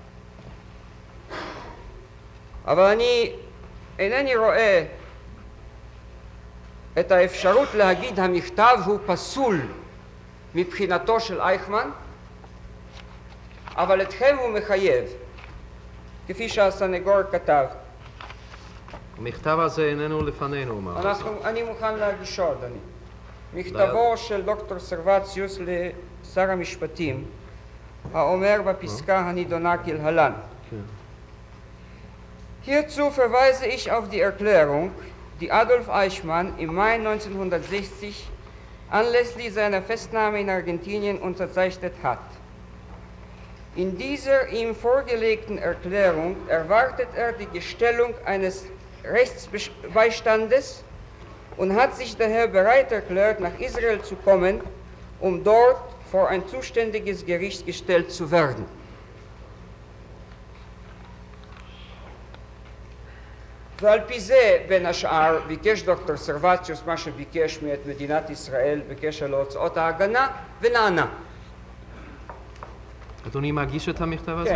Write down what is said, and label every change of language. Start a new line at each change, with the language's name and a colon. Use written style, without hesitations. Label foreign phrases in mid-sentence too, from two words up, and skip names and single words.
Hebrew: אבל אני אינני רואה את האפשרות להגיד המכתב הוא פסול מבחינתו של אייכמן, אבל אתכם הוא מחייב, כפי שהסנגור כתב. המכתב הזה איננו לפנינו, מה זה? אני מוכן להגישו, אדוני. מכתבו של דוקטור סרווציוס לשר המשפטים, האומר בפסקה הנידונה כלהלן.
German: Hierzu verweise ich auf die Erklärung, die Adolf Eichmann im Mai 1960 anlässlich seiner Festnahme in Argentinien unterzeichnet hat. In dieser ihm vorgelegten Erklärung erwartet er die Gestellung eines Rechtsbeistandes und hat sich daher bereit erklärt, nach Israel zu kommen, um dort vor ein zuständiges Gericht gestellt zu werden.
Hebrew: ועל פי זה, בין השאר, ביקש דוקטור סרווציוס מה שביקש מאת מדינת ישראל בקשר להוצאות ההגנה, ונענה. אדוני מגיש את המכתב הזה?